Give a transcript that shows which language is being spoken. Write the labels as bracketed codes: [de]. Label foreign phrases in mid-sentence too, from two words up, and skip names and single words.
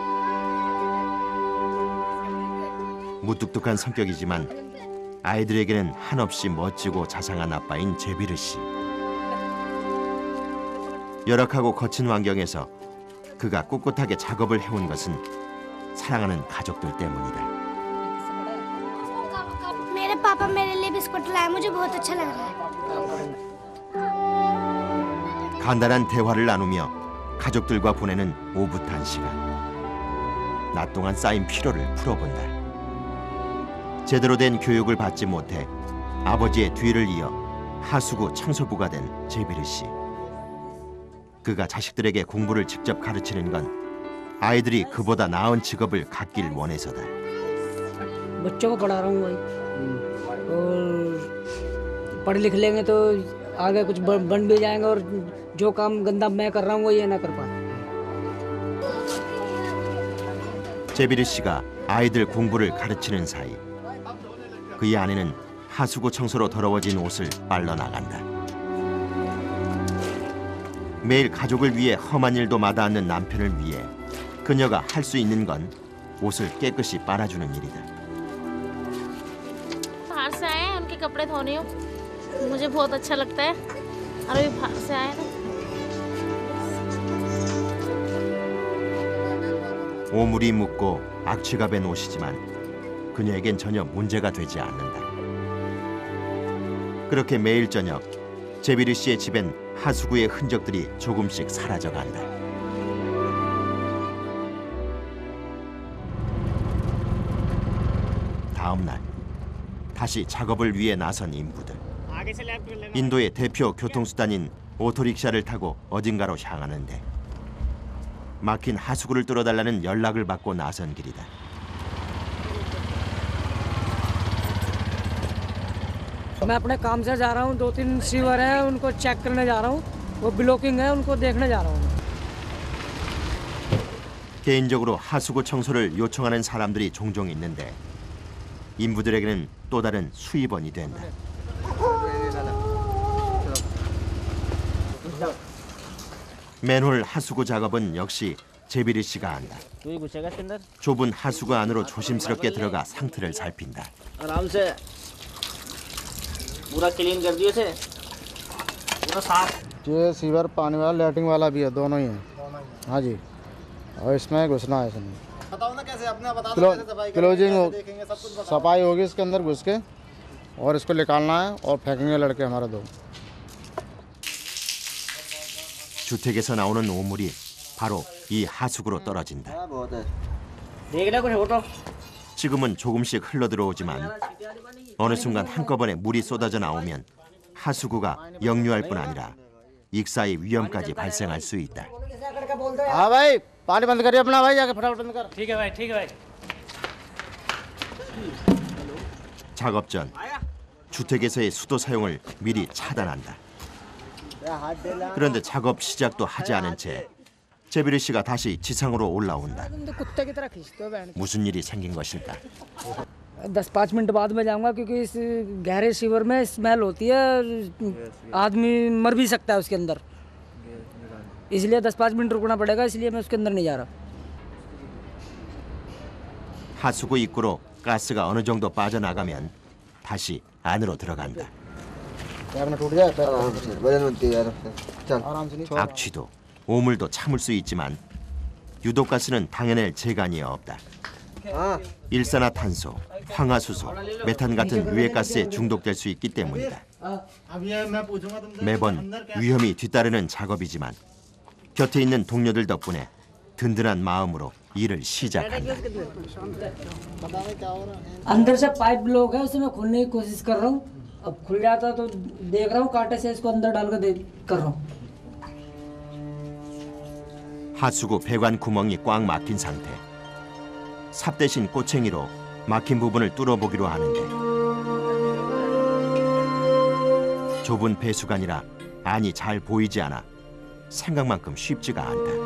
[ko] 무뚝뚝한 성격이지만 아이들에게는 한없이 멋지고 자상한 아빠인 제비르 씨. 열악하고 거친 환경에서 그가 꿋꿋하게 작업을 해온 것은 사랑하는 가족들 때문이다. [hi] मेरे पापा मेरे लिए बिस्कुट लाए मुझे बहुत अच्छा लग रहा है। [ko] 간단한 대화를 나누며 가족들과 보내는 오붓한 시간. 낮 동안 쌓인 피로를 풀어본다. 제대로 된 교육을 받지 못해 아버지의 뒤를 이어 하수구 청소부가 된 제비르 씨. 그가 자식들에게 공부를 직접 가르치는 건 아이들이 그보다 나은 직업을 갖길 원해서다. [hi] बच्चों को पढ़ा रहा हूँ वही और पढ़ लिख लेंगे तो आगे कुछ बन भी जाएंगे और जो काम गंदा मैं कर रहा हूँ वो ये ना कर पाए। [ko] 제비르 씨가 아이들 공부를 가르치는 사이 그의 아내는 하수구 청소로 더러워진 옷을 빨러 나간다. 매일 가족을 위해 험한 일도 마다않는 남편을 위해 그녀가 할 수 있는 건 옷을 깨끗이 빨아주는 일이다. [hi] बाहर से आए हैं उनके कपड़े धोने हो मुझे बहुत अच्छा लगता है और अभी बाहर से आए ना [ko] 오물이 묻고 악취가 밴 옷이지만 그녀에겐 전혀 문제가 되지 않는다. 그렇게 매일 저녁 제비르 씨의 집엔 하수구의 흔적들이 조금씩 사라져간다. 다음 날 다시 작업을 위해 나선 인부들. 인도의 대표 교통수단인 오토릭샤를 타고 어딘가로 향하는데 막힌 하수구를 뚫어달라는 연락을 받고 나선 길이다. [hi] मैं अपने काम से जा रहा हूँ 2-3 सीवर हैं उनको चेक करने जा रहा हूँ वो ब्लॉकिंग है उनको देखने जा रहा हूँ। [ko] 개인적으로 하수구 청소를 요청하는 사람들이 종종 있는데 인부들에게는 또 다른 수입원이 된다. 맨홀 하수구 작업은 역시 제비르 씨가 한다. [hi] तू ही घुसेगा इसके अंदर [ko] 좁은 하수구 안으로 조심스럽게 들어가 상태를 살핀다. [hi] आराम से पूरा क्लीन कर दिए इसे पूरा साफ। ये सीवर पानी वाला लैट्रिन वाला भी है, दोनों ही हैं। हाँ जी, और इसमें घुसना है इसमें। बताओ ना कैसे अपने बता दो कैसे सफाई क्लोजिंग हो, देखेंगे सब कुछ सफाई होगी इसके अंदर घुस के और इसको निकालना है और फेंकेंगे लड़के हमारे दो। [ko] 주택에서 나오는 오물이 바로 이 하수구로 떨어진다. [hi] देखना कुछ हो तो [ko] 지금은 조금씩 흘러들어오지만 어느 순간 한꺼번에 물이 쏟아져 나오면 하수구가 역류할 뿐 아니라 익사의 위험까지 발생할 수 있다. [hi] हाँ भाई, पानी बंद करिए अपना भाई, जाके फटाफट बंद कर। ठीक है भाई ठीक है भाई। [ko] 작업 전 주택에서의 수도 사용을 미리 차단한다. 그런데 작업 시작도 하지 않은 채 제비르 씨가 다시 지상으로 올라온다. [hi] तुम तो कुत्ते की तरह खींचते हो बहन। [ko] 무슨 일이 생긴 것일까? [hi] 10-5 मिनट बाद में जाऊंगा क्योंकि इस गहरे सीवर में स्मेल होती है, आदमी मर भी सकता है उसके अंदर, इसलिए 10-5 मिनट रुकना पड़ेगा, इसलिए मैं उसके अंदर नहीं जा रहा। [ko] 하수구 입구로 가스가 어느 정도 빠져나가면 다시 안으로 들어간다. [hi] पैर में टूट जाए, आराम से नहीं। [ko] 악취도 오물도 참을 수 있지만 유독가스는 당해낼 재간이 없다. 일산화탄소, 황화수소, 메탄 같은 유해가스에 중독될 수 있기 때문이다. 매번 위험이 뒤따르는 작업이지만 곁에 있는 동료들 덕분에 든든한 마음으로 일을 시작한다. [hi] अंदर से पाइप ब्लॉक है, उसे मैं खोलने की कोशिश कर रहा हूँ। अब खुल जाता तो देख रहा हूँ, कांटे से इसको अंदर डाल कर रहा हूँ। [ko] 하수구 배관 구멍이 꽉 막힌 상태. 삽 대신 꼬챙이로 막힌 부분을 뚫어보기로 하는데 좁은 배수관이라 안이 잘 보이지 않아 생각만큼 쉽지가 않다.